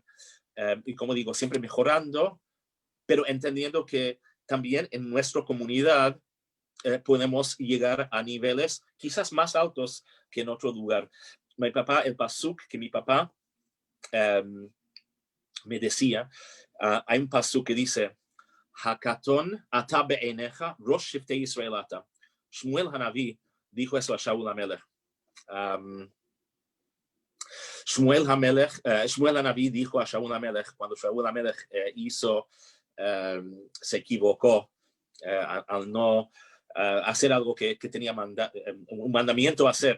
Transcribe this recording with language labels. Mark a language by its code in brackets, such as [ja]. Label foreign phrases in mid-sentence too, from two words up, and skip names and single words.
[es] Y como digo, siempre mejorando, pero entendiendo que también en nuestra comunidad podemos llegar a niveles quizás más altos que en otro lugar. El pasuk que mi papá me decía, hay un pasuk que dice, [he] הקטן אתה בעיניך ראש שבטי ישראל אתה. [es] Shmuel Hanavi dijo eso a Shaul HaMelech. Shmuel Hanavi dijo a Shaul HaMelech cuando Shaul HaMelech se equivocó al no hacer algo que tenía un mandamiento a hacer.